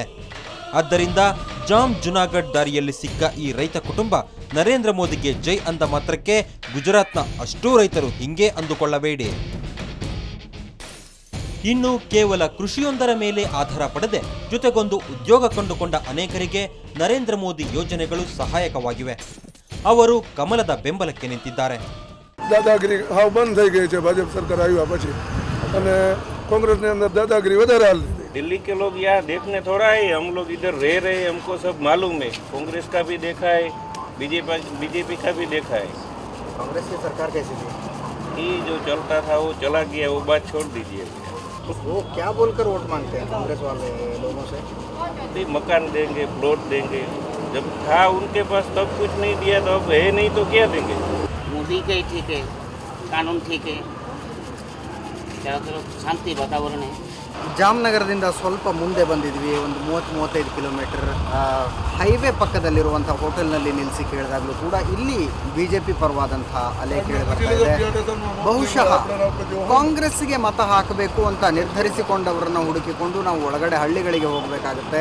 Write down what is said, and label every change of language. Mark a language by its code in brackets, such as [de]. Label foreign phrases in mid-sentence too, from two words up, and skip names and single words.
[kn] ಆದ್ದರಿಂದ ಜಾಮ್ ಜುನಾಗಢ್ ದಾರಿಯಲ್ಲಿ ಸಿಕ್ಕ ಈ ರೈತ ಕುಟುಂಬ ನರೇಂದ್ರ ಮೋದಿಗೆ ಜೈ ಅಂದ ಮಾತ್ರಕ್ಕೆ ಗುಜರಾತ್ನ ಅಷ್ಟೂ ರೈತರು ಹಿಂಗೆ ಅಂದುಕೊಳ್ಳಬೇಡಿ. ಇನ್ನು ಕೇವಲ ಕೃಷಿಯೊಂದರ ಮೇಲೆ ಆಧಾರ ಪಡೆದೆ ಜೊತೆಗೊಂದು ಉದ್ಯೋಗ ಕಂಡುಕೊಂಡ ಅನೇಕರಿಗೆ ನರೇಂದ್ರ ಮೋದಿ ಯೋಜನೆಗಳು ಸಹಾಯಕವಾಗಿವೆ. ಅವರು ಕಮಲದ ಬೆಂಬಲಕ್ಕೆ ನಿಂತಿದ್ದಾರೆ. [gu] દાદાગીરી હાવ બંધ થઈ ગઈ છે ભાજપ સરકાર આવ્યા પછી અને કોંગ્રેસની અંદર દાદાગીરી વધારે હાલતી હતી. [hi] दिल्ली के लोग यहाँ देखने थोड़ा है, हम लोग इधर रह रहे, हमको सब मालूम है. कांग्रेस का भी देखा है, बीजेपी का भी देखा है. कांग्रेस की सरकार कैसी थी? ये जो चलता था वो चला गया, वो बात छोड़ दीजिए. वो क्या बोलकर वोट मांगते हैं कांग्रेस वाले लोगों से? मकान देंगे, प्लॉट देंगे. जब था उनके पास तब कुछ नहीं दिया, तो अब है नहीं तो क्या देंगे. मोदी का ही ठीक है, कानून ठीक है, चारों तरफ शांति वातावरण है. [kn] ಜಾಮ್ನಗರದಿಂದ ಸ್ವಲ್ಪ ಮುಂದೆ ಬಂದಿದ್ವಿ, ಒಂದು 30-35 ಕಿಲೋಮೀಟರ್ ಹೈವೇ ಪಕ್ಕದಲ್ಲಿರುವಂಥ ಹೋಟೆಲ್ನಲ್ಲಿ ನಿಲ್ಲಿಸಿ ಕೇಳಿದಾಗಲೂ ಕೂಡ ಇಲ್ಲಿ BJP ಪರವಾದಂಥ ಅಲೆ ಕೇಳಿ ಬರ್ತಾ ಇದೆ. ಬಹುಶಃ ಕಾಂಗ್ರೆಸ್ಗೆ ಮತ ಹಾಕಬೇಕು ಅಂತ ನಿರ್ಧರಿಸಿಕೊಂಡವರನ್ನು ಹುಡುಕಿಕೊಂಡು ನಾವು ಒಳಗಡೆ ಹಳ್ಳಿಗಳಿಗೆ ಹೋಗಬೇಕಾಗುತ್ತೆ.